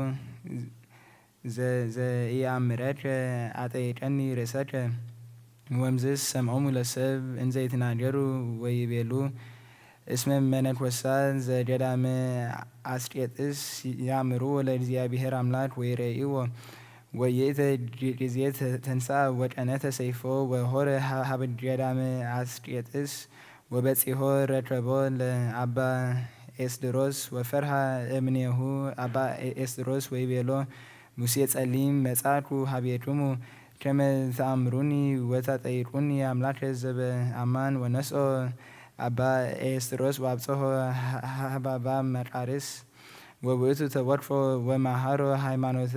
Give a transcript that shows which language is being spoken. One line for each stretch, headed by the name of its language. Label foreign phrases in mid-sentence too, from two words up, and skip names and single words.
Geez: ዘኢአምረከ አጠይቀኒ ርእሰከ ወእምዝ ሰምዖሙ ለሰብ እንዘ ይትናገሩ ወይቤሉ እስመ መነኮሳት ዘገዳመ አስቄጥስ ያእምርዎ ለእግዚአብሔር አምላክ ወይሬእይዎ ወይእተ ጊዜ ተንሥአ ወቀነተ ሰይፎ ወሖረ ሀበ ገዳመ አስቄጥስ ወበጺሖ ረከቦ ለአባ ኤስድሮስ ወፈርሃ እምኔሁ አባ ኤስድሮስ ወይቤሎ ሙሴ ጸሊም መጻእኩ ሀቤክሙ ከመ ተአምሩኒ ወታጠይቁኒ አምላከ ዘበአማን ወነስኦ አባ ኤስድሮስ ወአብጽሖ ሀበ መቃርስ ወውእቱ ተወክፎ ወማሃሮ ሃይማኖተ